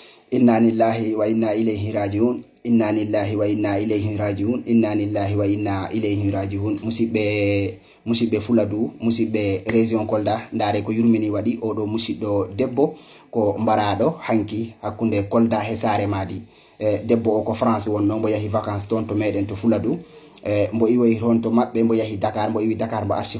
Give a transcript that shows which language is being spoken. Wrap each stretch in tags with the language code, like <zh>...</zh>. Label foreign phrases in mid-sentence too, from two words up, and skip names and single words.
<ar>إنا لله وإنا إليه راجعون إنا لله وإنا إليه راجعون إنا لله وإنا إليه راجعون</ar> <ff>musidɓe Fuladu musidɓe région Kolda ndaare ko yurmini waɗi oɗo musidɗo debbo ko mbaraɗo hanki hakkunde Kolda he Saare Madi debbo o ko France wonno mbo yahi vacances toon to meɗen to Fuladu mbo iwoyi toon to maɓɓe mbo yahi Dakar mbo iwi Dakar mbo arti</ff>